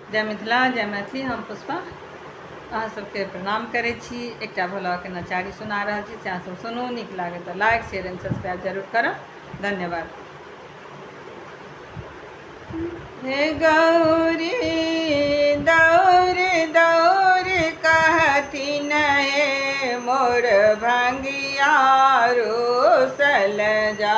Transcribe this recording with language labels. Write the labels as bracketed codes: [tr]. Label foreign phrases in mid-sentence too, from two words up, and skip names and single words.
[mai] जय मिथिला जय मैथिली। हम पुष्पा अहाँ सबके प्रणाम करै छी। एकटा भोलाके नचारी सुना रहल छी, से अहाँ सब सुनू। नीक लागे तो [en] like share and subscribe [mai] जरूर करब। धन्यवाद। हे गौरी दौड़ दौड़ कहथिन हे मोर भंगिया रोसल जा।